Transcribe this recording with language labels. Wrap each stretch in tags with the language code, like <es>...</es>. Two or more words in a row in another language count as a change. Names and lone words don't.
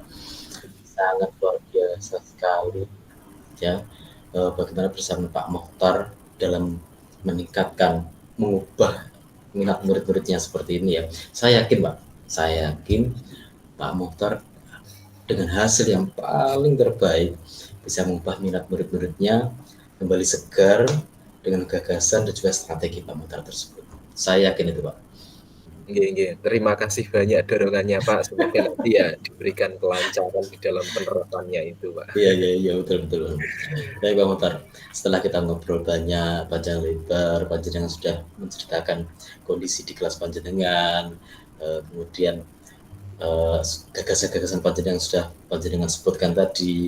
<id>Sangat luar biasa sekali ya, bagaimana bersama Pak Mokhtar dalam meningkatkan, mengubah minat murid-muridnya seperti ini ya. Saya yakin Pak, saya yakin Pak Mokhtar dengan hasil yang paling terbaik bisa mengubah minat murid-muridnya kembali segar dengan gagasan dan juga strategi Pak Mokhtar tersebut. Saya yakin itu Pak.</id> <jv>Nggih, nggih.</jv> <id>Terima kasih banyak dorongannya, Pak. Semoga nanti ya diberikan kelancaran di dalam penerapannya itu, Pak. Iya iya iya betul betul. Baik Pak Muhtar, setelah kita ngobrol banyak panjang lebar, panjenengan sudah menceritakan kondisi di kelas panjenengan, kemudian eh, gagasan-gagasan panjenengan sudah panjenengan sebutkan tadi.</id>